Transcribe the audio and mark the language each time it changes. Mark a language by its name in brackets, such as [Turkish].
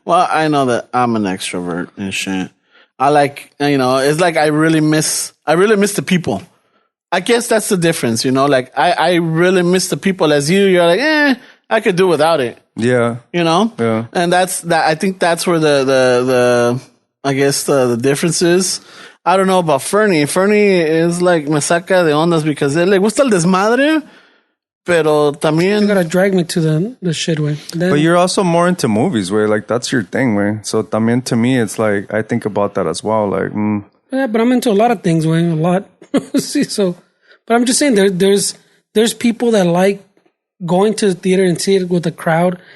[English] Well, I know that I'm an extrovert and shit. I like, you know, it's like I really miss the people. I guess that's the difference, you know, like I really miss the people as you're like, I could do without it. Yeah. You know? Yeah. And I think that's where the I guess the difference is. I don't know about Fernie. [Spanish] Fernie is like me saca de ondas because él le gusta el desmadre, pero también. [English] You gotta drag me to the shit way. But you're also more into movies, way like that's your thing, way. So también to me, it's like I think about that as well. Like, yeah, but I'm into a lot of things, way a lot. See, so, but I'm just saying there's people that like going to the theater and see it with the crowd.